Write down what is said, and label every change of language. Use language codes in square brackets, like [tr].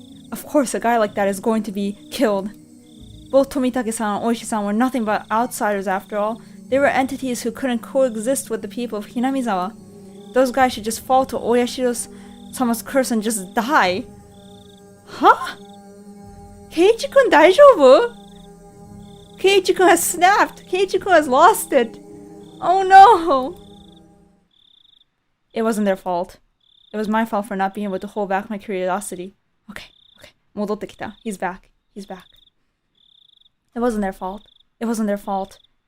[en] Of course, a guy like that is going to be killed. Both Tomitake-san and Oishi-san were nothing but outsiders after all. They were entities who couldn't coexist with the people of Hinamizawa. Those guys should just fall to Oyashiro-sama's curse and just die. Huh? [ja] Keiichi-kun 大丈夫? [en] Keiichi-kun has snapped. Keiichi-kun has lost it. Oh no! It wasn't their fault. It was my fault for not being able to hold back my curiosity. Okay. [ja] 戻ってきた. [en] He's back. It wasn't their fault. It wasn't their fault.